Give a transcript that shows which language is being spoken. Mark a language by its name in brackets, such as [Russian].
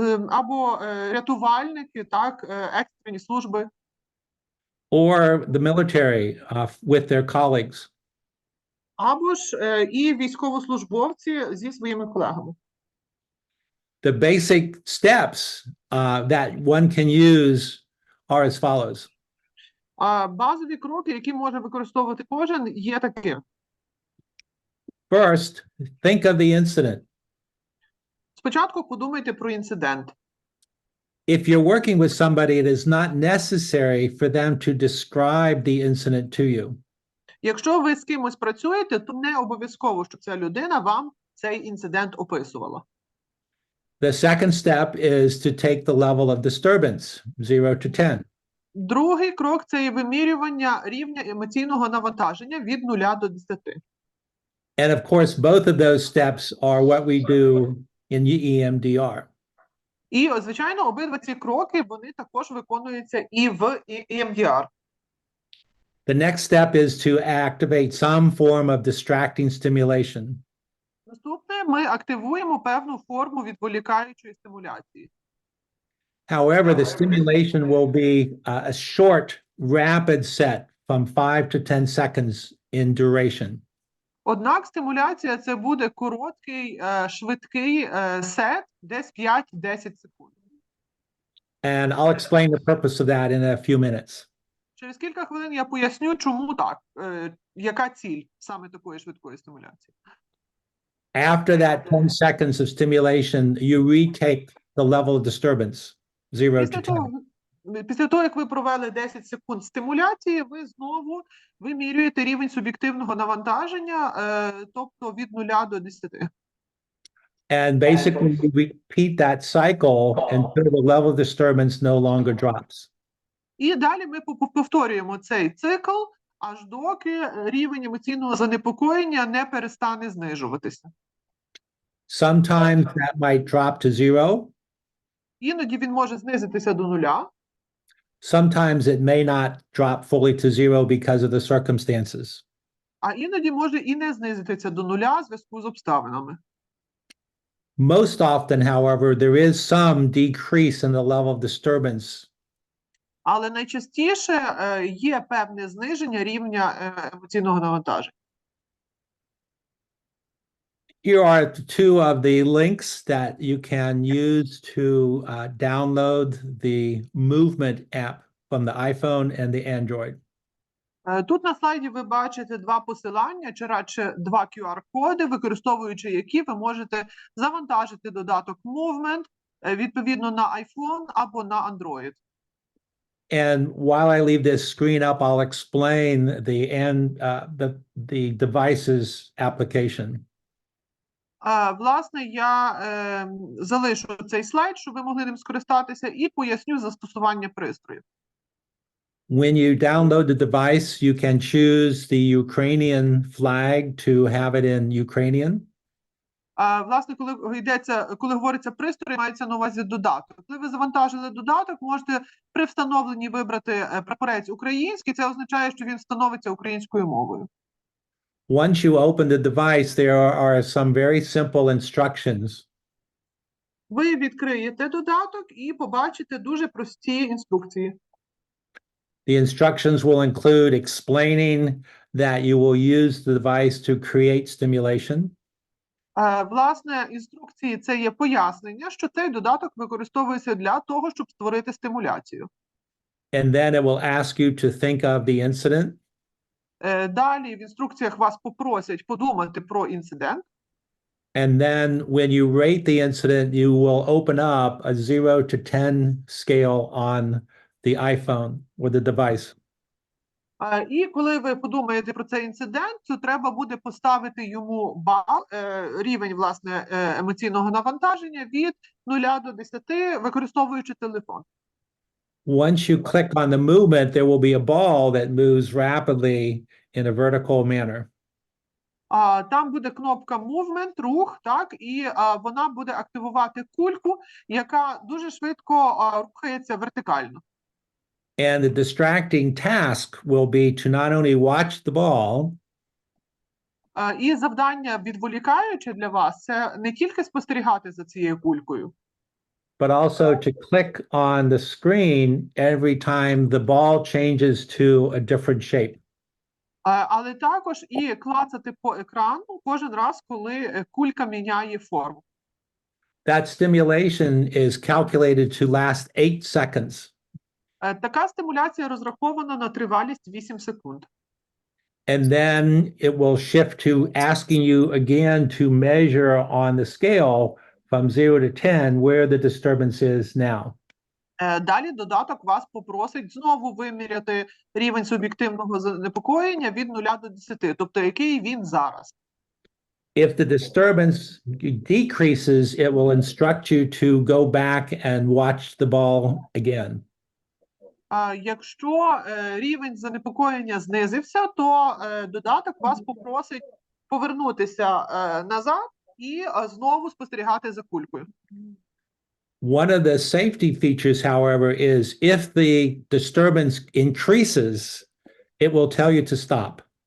[Ukrainian] Або рятувальники, так, екстрені служби. [English] Or the military with their colleagues. [Ukrainian] Або ж і військовослужбовці зі своїми колегами. [English] The basic steps that one can use are as follows. [Ukrainian] Базові кроки, які може використовувати кожен, є такі. [English] First, think of the incident. [Ukrainian] Спочатку подумайте про інцидент. [English] If you're working with somebody, it is not necessary for them to describe the incident to you. [Ukrainian] Якщо ви з кимось працюєте, то не обов'язково, щоб ця людина вам цей інцидент описувала. [English] The second step is to take the level of disturbance, 0 to 10. [Ukrainian] Другий крок – це є вимірювання рівня емоційного навантаження від 0 до 10. [English] And of course, both of those steps are what we do in EMDR. [Ukrainian] І, звичайно, обидва ці кроки, вони також виконуються і в EMDR. [English] The next step is to activate some form of distracting stimulation. [Ukrainian] Наступне, ми активуємо певну форму відволікаючої стимуляції. [English] However, the stimulation will be a short, rapid set from 5 to 10 seconds in duration. [Ukrainian] Однак стимуляція – це буде короткий, швидкий сет, десь 5-10 секунд. [English] And I'll explain the purpose of that in a few minutes. [Ukrainian] Через кілька хвилин я поясню, чому так, яка ціль саме такої швидкої стимуляції. [English] After that 10 seconds of stimulation, you retake the level of disturbance, 0 to 10. [Ukrainian] Після того, як ви провели 10 секунд стимуляції, ви знову вимірюєте рівень суб'єктивного навантаження, тобто від 0 до 10. [English] And basically, you repeat that cycle until the level of disturbance no longer drops. [Ukrainian] І далі ми повторюємо цей цикл, аж доки рівень емоційного занепокоєння не перестане знижуватися. [English] Sometimes that might drop to 0. [Ukrainian] Іноді він може знизитися до 0. [English] Sometimes it may not drop fully to 0 because of the circumstances. [Ukrainian] А іноді може і не знизитися до 0 в зв'язку з обставинами. [English] Most often, however, there is some decrease in the level of disturbance. [Ukrainian] Але найчастіше є певне зниження рівня емоційного навантаження. [English] Here are two of the links that you can use to download the Moovd app from the iPhone and the Android. [Ukrainian] Тут на слайді ви бачите два посилання, чи радше два QR-коди, використовуючи які ви можете завантажити додаток Moovd, відповідно на iPhone або на Android. [English] And while I leave this screen up, I'll explain the device's application. [Ukrainian] Власне, я залишу цей слайд, щоб ви могли ним скористатися, і поясню застосування пристрою. [English] When you download the device, you can choose the Ukrainian flag to have it in Ukrainian. [Ukrainian] Власне, коли говориться пристрій, мається на увазі додаток. Коли ви завантажили додаток, можете при встановленні вибрати прапорець український. Це означає, що він встановиться українською мовою. [English] Once you open the device, there are some very simple instructions. [Ukrainian] Ви відкриєте додаток і побачите дуже прості інструкції. [English] The instructions will include explaining that you will use the device to create stimulation. [Ukrainian] Власне, інструкції – це є пояснення, що цей додаток використовується для того, щоб створити стимуляцію. [English] And then it will ask you to think of the incident. [Ukrainian] Далі в інструкціях вас попросять подумати про інцидент. [English] And then when you rate the incident, you will open up a 0 to 10 scale on the iPhone or the device. [Ukrainian] І коли ви подумаєте про цей інцидент, то треба буде поставити йому бал, рівень, власне, емоційного навантаження від 0 до 10, використовуючи телефон. [English] Once you click on the movement, there will be a ball that moves rapidly in a vertical manner. [Ukrainian] Там буде кнопка Movement, рух, так, і вона буде активувати кульку, яка дуже швидко рухається вертикально. [English] And the distracting task will be to not only watch the ball, [Ukrainian] І завдання відволікаюче для вас – це не тільки спостерігати за цією кулькою, [English] but also to click on the screen every time the ball changes to a different shape. [Ukrainian] але також і клацати по екрану кожен раз, коли кулька міняє форму. [English] That stimulation is calculated to last 8 seconds. [Ukrainian] Така стимуляція розрахована на тривалість 8 секунд. [English] And then it will shift to asking you again to measure on the scale from 0 to 10 where the disturbance is now. [Ukrainian] Далі додаток вас попросить знову виміряти рівень суб'єктивного занепокоєння від 0 до 10, тобто який він зараз. [English] If the disturbance decreases, it will instruct you to go back and watch the ball again. [Ukrainian] Якщо рівень занепокоєння знизився, то додаток вас попросить повернутися назад і знову спостерігати за кулькою. [English] One of the safety features, however, is if the disturbance increases, it will tell you to stop.